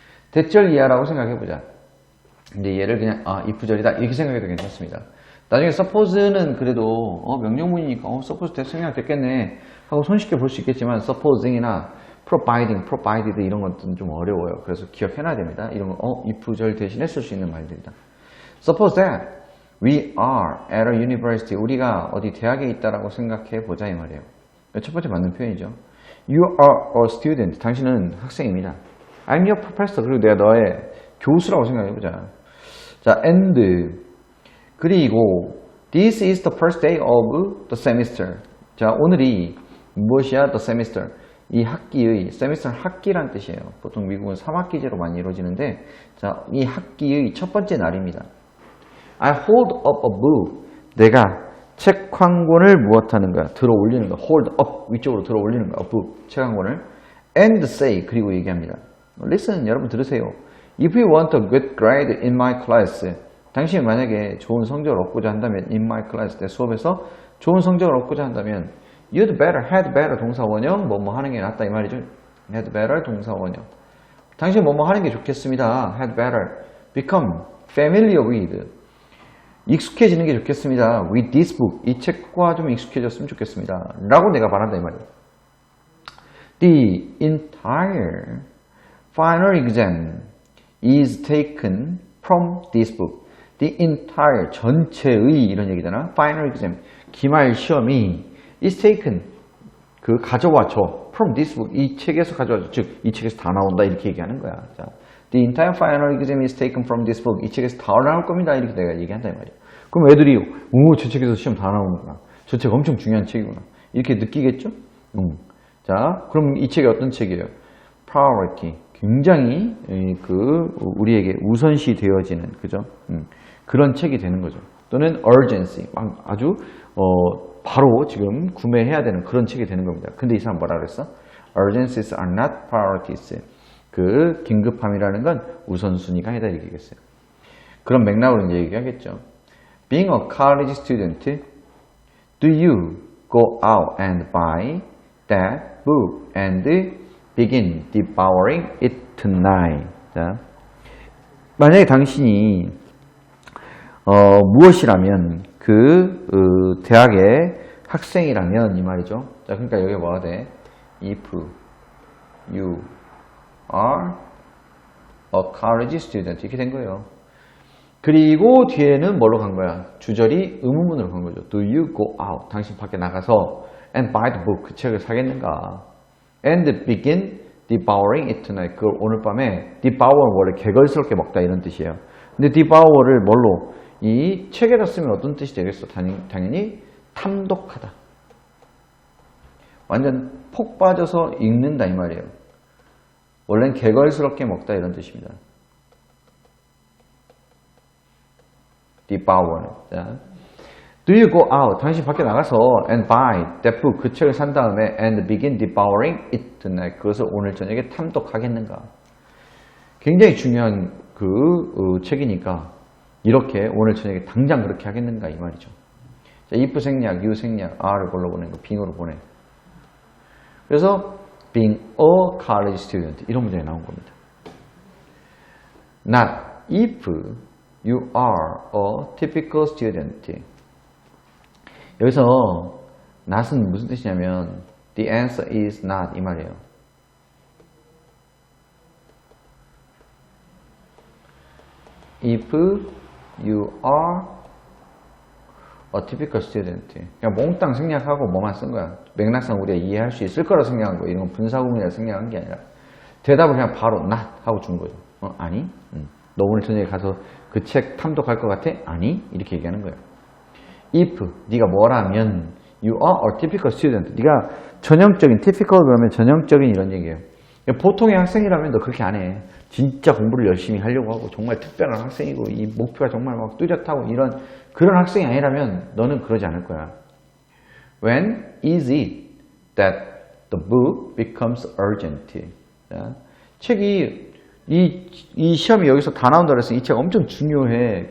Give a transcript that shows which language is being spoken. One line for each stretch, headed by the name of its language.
Korean: 대절 이하라고 생각해보자. 근데 얘를 그냥 if절이다 이렇게 생각해도 괜찮습니다. 나중에 suppose는 그래도 명령문이니까 suppose that 생각됐겠네 하고 손쉽게 볼 수 있겠지만 supposing이나 provided 이런 것들은 좀 어려워요. 그래서 기억해놔야 됩니다. 이런 거 if절 대신에 쓸 수 있는 말들이다.
English: Suppose that we are at a university.
Korean: 우리가 어디 대학에 있다라고 생각해 보자 이 말이에요. 첫 번째 맞는 표현이죠.
English: You are a student.
Korean: 당신은 학생입니다.
English: I'm your professor.
Korean: 그리고 내가 너의 교수라고 생각해 보자.
English: 자, and
Korean: 그리고
English: this is the first day of the semester.
Korean: 자, 오늘이 무엇이야?
English: The semester.
Korean: 이 학기의, semester 학기란 뜻이에요. 보통 미국은 3학기제로 많이 이루어지는데, 자, 이 학기의 첫 번째 날입니다.
English: I hold up a book.
Korean: 내가 책 한 권을 무엇하는 거야? 들어 올리는 거야.
English: hold up.
Korean: 위쪽으로 들어 올리는 거야.
English: a book.
Korean: 책 한 권을.
English: And say.
Korean: 그리고 얘기합니다.
English: Listen.
Korean: 여러분 들으세요.
English: If you want a good grade in my class.
Korean: 당신이 만약에 좋은 성적을 얻고자 한다면,
English: in my class,
Korean: 내 수업에서 좋은 성적을 얻고자 한다면,
English: you'd better, had better
Korean: 동사 원형, 뭐뭐 하는 게 낫다 이 말이죠. had better 동사 원형. 당신 뭐뭐 하는 게 좋겠습니다.
English: had better become familiar with.
Korean: 익숙해지는 게 좋겠습니다.
English: with this book.
Korean: 이 책과 좀 익숙해졌으면 좋겠습니다. 라고 내가 말한다 이 말이에요.
English: The entire final exam is taken from this book. The entire,
Korean: 전체의 이런 얘기잖아. final exam, 기말 시험이 is taken, 가져와줘. from this book, 이 책에서 가져와줘. 즉, 이 책에서 다 나온다. 이렇게 얘기하는 거야.
English: 자, the entire final exam is taken from this book.
Korean: 이 책에서 다 나올 겁니다. 이렇게 내가 얘기한다 이 말이야. 그럼 애들이 저 책에서 시험 다 나오는구나. 저 책 엄청 중요한 책이구나. 이렇게 느끼겠죠? 자, 그럼 이 책이 어떤 책이에요? priority, 굉장히 우리에게 우선시 되어지는, 그죠? 그런 책이 되는 거죠. 또는 urgency, 아주 바로 지금 구매해야 되는 그런 책이 되는 겁니다. 근데 이 사람 뭐라 그랬어?
English: urgencies are not priorities.
Korean: 긴급함이라는 건 우선순위가 아니다 이렇게 얘기했어요. 그런 맥락으로 이제 얘기하겠죠.
English: Being a college student, do you go out and buy that book and begin devouring it tonight?
Korean: 자, 만약에 당신이 무엇이라면 대학의 학생이라면 이 말이죠. 자, 그러니까 여기 뭐가 돼?
English: If you are a college student
Korean: 이렇게 된 거예요. 그리고 뒤에는 뭘로 간 거야? 주절이 의문문으로 간 거죠.
English: Do you go out?
Korean: 당신 밖에 나가서
English: and buy the book
Korean: 그 책을 사겠는가?
English: And begin devouring it tonight.
Korean: 그걸 오늘 밤에 devour 원래 개걸스럽게 먹다 이런 뜻이에요. 근데 devour를 뭘로? 이 책에다 쓰면 어떤 뜻이 되겠어? 당연히 탐독하다. 완전 폭 빠져서 읽는다 이 말이에요. 원래는 개걸스럽게 먹다 이런 뜻입니다.
English: devour는. 자, do you go out?
Korean: 당신 밖에 나가서
English: and buy that book
Korean: 그 책을 산 다음에
English: and begin devouring it tonight.
Korean: 그것을 오늘 저녁에 탐독하겠는가? 굉장히 중요한 책이니까 이렇게 오늘 저녁에 당장 그렇게 하겠는가 이 말이죠. 자, if 생략, you 생략, are를 골라보낸 거 being으로 보내. 그래서 being a college student 이런 문제가 나온 겁니다.
English: Not if you are a typical student.
Korean: 여기서 not은 무슨 뜻이냐면
English: the answer is not
Korean: 이 말이에요.
English: If you are a typical student.
Korean: 그냥 몽땅 생략하고 뭐만 쓴 거야. 맥락상 우리가 이해할 수 있을 거라 생각한 거. 이런 건 분사구문이라 생각한 게 아니라 대답을 그냥 바로 not 하고 준 거죠. 아니? 너 오늘 저녁에 가서 그 책 탐독할 것 같아? 아니? 이렇게 얘기하는 거예요.
English: If
Korean: 네가 뭐라면
English: you are a typical student.
Korean: 네가 전형적인 typical 그러면 전형적인 이런 얘기예요. 보통의 학생이라면 너 그렇게 안 해. 진짜 공부를 열심히 하려고 하고 정말 특별한 학생이고 이 목표가 정말 막 뚜렷하고 이런 그런 학생이 아니라면 너는 그러지 않을 거야.
English: When is it that the book becomes urgent?
Korean: 자, 책이 이 시험이 여기서 다 나온다 그래서 이 책 엄청 중요해.